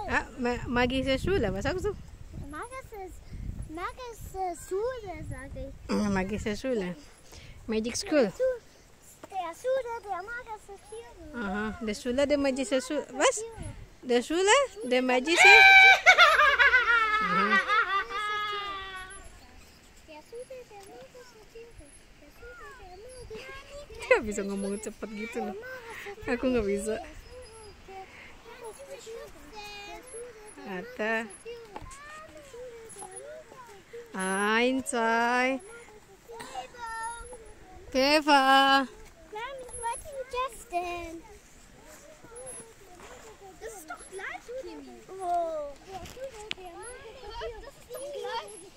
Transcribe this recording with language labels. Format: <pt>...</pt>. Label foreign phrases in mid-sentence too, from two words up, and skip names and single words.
<de>Ja, magische Schule. Was sagst du? Magische Schule, sage ich. Magische Schule.</de> <en>Magic School.</en> <de>Der Schule der magische Tiere. Aha, der Schule der magische Schule. Was? Der Schule der magische?</de> <id>Gak bisa ngomong cepet gitu loh. Aku nggak bisa. Ada.</id> <de>Ein, zwei. Käfer. Justin. Das ist doch gleich, Kimi. Oh. Das ist doch gleich.</de>